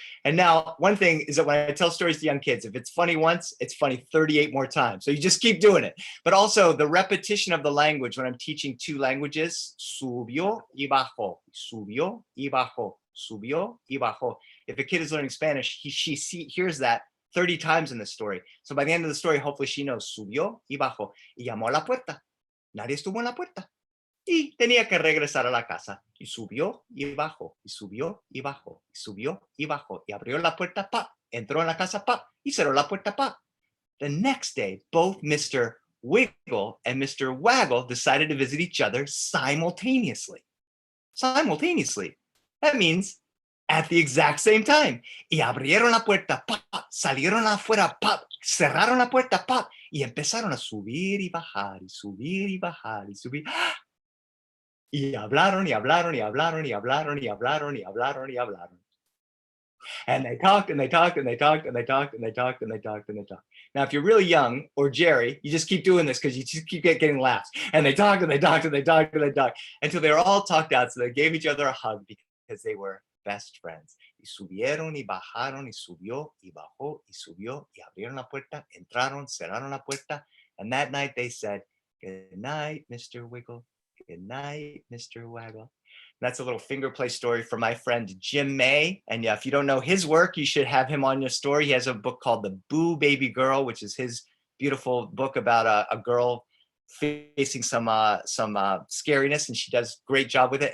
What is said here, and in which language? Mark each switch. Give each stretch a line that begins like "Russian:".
English: And now one thing is that when I tell stories to young kids, if it's funny once, it's funny 38 more times. So you just keep doing it. But also the repetition of the language when I'm teaching two languages,
Spanish: subió y bajó, subió y bajó,
English: subió y bajó. If a kid is learning Spanish, she hears that 30 times in the story. So by the end of the story, hopefully she knows
Spanish: subió y bajó y llamó a la puerta. Nadie estuvo en la puerta. Y tenía que regresar a la casa. Y subió y bajó, y subió y bajó, y subió y bajó. Y abrió la puerta, pa. Entró en la casa, pa. Y cerró la puerta, pa.
English: The next day, both Mr. Wiggle and Mr. Waggle decided to visit each other simultaneously. Simultaneously. That means at the exact same time.
Spanish: Y abrieron la puerta, pa. Salieron afuera, pa. Cerraron la puerta, pa. Y empezaron a subir y bajar, y subir y bajar, y subir. Y hablaron, y hablaron, y hablaron, y hablaron, y hablaron, y hablaron, y hablaron.
English: And they talked, and they talked, and they talked, and they talked, and they talked, and they talked, and they talked. Now, if you're really young, or Jerry, you just keep doing this because you just keep getting laughs. And they talked, and they talked, and they talked, and they talked, until they were all talked out. So they gave each other a hug because they were best friends.
Spanish: Y subieron, y bajaron, y subió, y bajó, y subió, y abrieron la puerta, entraron, cerraron la puerta.
English: And that night they said, "Good night, Mr. Wiggle. Good night, Mr. Waggle." That's a little finger play story for my friend Jim May. And yeah, if you don't know his work, you should have him on your story. He has a book called The Boo Baby Girl, which is his beautiful book about a girl facing some scariness, and she does a great job with it.